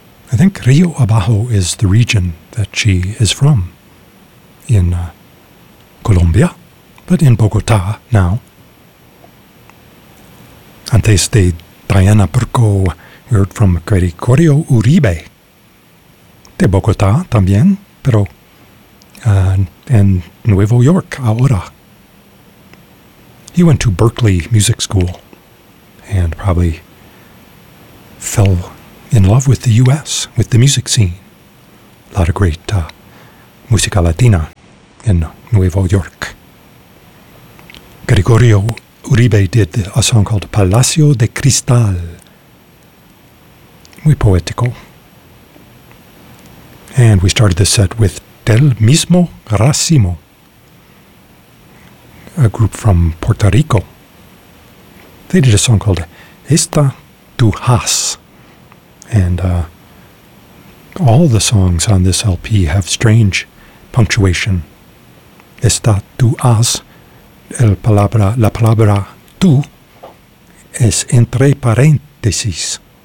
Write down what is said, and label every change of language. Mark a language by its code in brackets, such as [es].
[en] I think Rio Abajo is the region that she is from in Colombia, but in Bogota now. [es] Antes de Diana Burko, [en] heard from [es] Gregorio Uribe de Bogota también, pero en Nuevo York ahora. [en] He went to Berklee Music School and probably fell in love with the U.S., with the music scene. A lot of great [es] música latina [en] in Nuevo York. Gregorio Uribe did a song called Palacio de Cristal. [es] Muy poético. [en] And we started the set with Del Mismo Racimo, a group from Puerto Rico. They did a song called Esta Tu Has. And all the songs on this LP have strange punctuation. [es] Esta Tu Has, la palabra tú, es entre paréntesis.